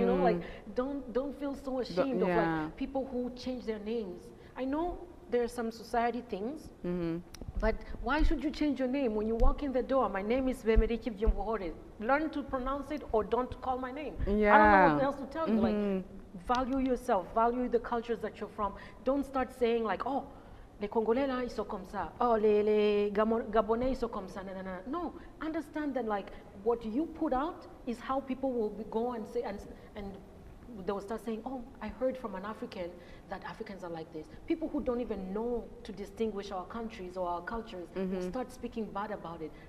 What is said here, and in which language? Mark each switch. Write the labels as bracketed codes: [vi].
[en] You know, like don't feel so ashamed of like people who change their names. I know there are some society things, but why should you change your name when you walk in the door? My name is Vemeriki Vyomvohore. Learn to pronounce it or don't call my name. Yeah. I don't know what else to tell you. Like, value yourself, value the cultures that you're from. Don't start saying like, [fr] oh, les Congolais là, ils sont comme ça. Oh, les Gabonais, ils sont comme ça. [en] No, understand that like what you put out is how people will go and say, and they will start saying, oh, I heard from an African that Africans are like this. People who don't even know to distinguish our countries or our cultures will start speaking bad about it.